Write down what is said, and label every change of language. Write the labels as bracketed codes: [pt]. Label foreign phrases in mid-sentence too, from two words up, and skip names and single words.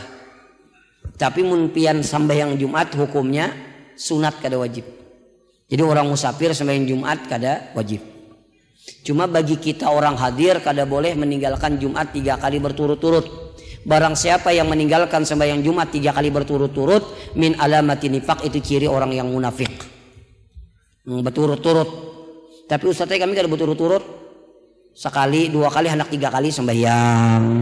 [bjn] Tapi mun pian sembahyang Jumat hukumnya sunat kada wajib. Jadi orang musafir sembahyang Jumat kada wajib. Cuma bagi kita orang hadir kada boleh meninggalkan Jumat 3 kali berturut-turut. [id] Barang siapa yang meninggalkan sembahyang Jumat 3 kali berturut-turut [ar] min alamati nifaq [id] itu ciri orang yang munafik. Berturut-turut. [bjn] Tapi ustaz kami kada berturut-turut. Sekali, 2 kali, hendak 3 kali sembahyang.